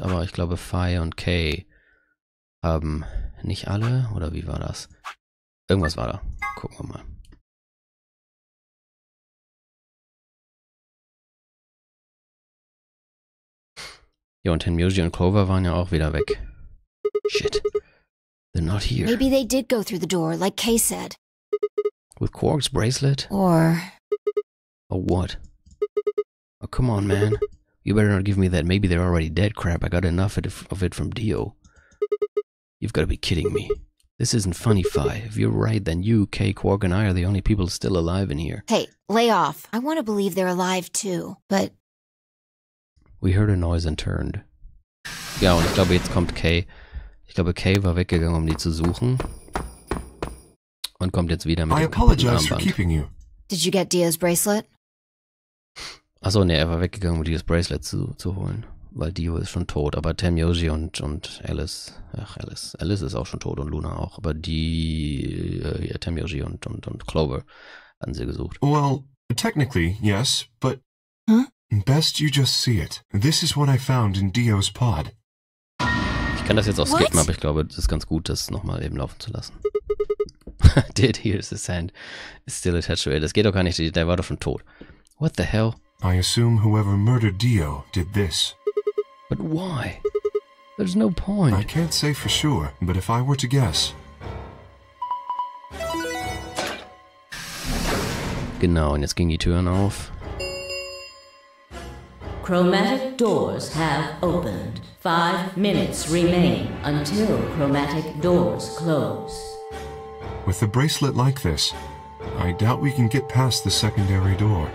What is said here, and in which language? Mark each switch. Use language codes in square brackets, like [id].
[de] Aber ich glaube, Phi und K haben nicht alle. Oder wie war das? Irgendwas war da. Gucken wir mal. Ja, und Tenmyoji und Clover waren ja auch wieder weg. [en] Shit. They're not here. Maybe they did go through the door, like Kay said. With Quark's bracelet? Or... Or what? Oh, come on, man. You better not give me that maybe they're already dead crap. I got enough of it from Dio. You've got to be kidding me. This isn't funny, Phi. If you're right, then you, Kay, Quark, and I are the only people still alive in here. Hey, lay off. I want to believe they're alive too, but... We heard a noise and turned. [de] Ja, und ich glaube, jetzt kommt Kay. Ich glaube, Kay war weggegangen, um die zu suchen. Und kommt jetzt wieder mit dem Armband. [en] Did you get Dio's bracelet? [de] Achso, ne, er war weggegangen, um Dios Bracelet zu holen. Weil Dio ist schon tot. Aber Tenmyoji und Alice... Ach, Alice ist auch schon tot und Luna auch. Aber Tenmyoji und Clover hatten sie gesucht. [en] Well, technically, yes, but... Huh? Best you just see it. This is what I found in Dio's pod. [de] Ich kann das jetzt auch skippen, aber ich glaube, das ist ganz gut, das nochmal eben laufen zu lassen. [en] Did here's his hand. It's still attached to it. [de] Das geht doch gar nicht, der war doch schon tot. [en] What the hell? I assume whoever murdered Dio did this. But why? There's no point. I can't say for sure, but if I were to guess... [de] Genau, und jetzt gingen die Türen auf. [en] Chromatic doors have opened. 5 minutes remain until chromatic doors close. With a bracelet like this, I doubt we can get past the secondary door.